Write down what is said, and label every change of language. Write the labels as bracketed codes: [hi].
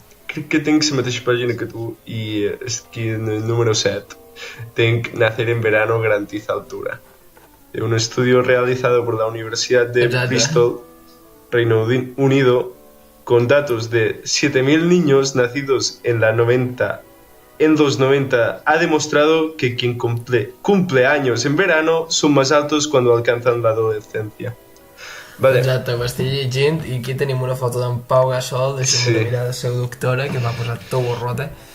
[ca] Crec que tenc la mateixa pàgina que tu i aquí en el número 7 tenc [es] Nacer en verano garantiza altura. Un estudio realizado por la Universidad de Bristol, Reino Unido, con datos de 7.000 niños nacidos en los 90, ha demostrado que quien cumple años en verano son más altos cuando alcanzan la adolescencia. Vale. [ca] Exacte, ho estic llegint i aquí tenim una foto d'en Pau Gasol, deixem de mirar la seva doctora, que m'ha posat tot borrota.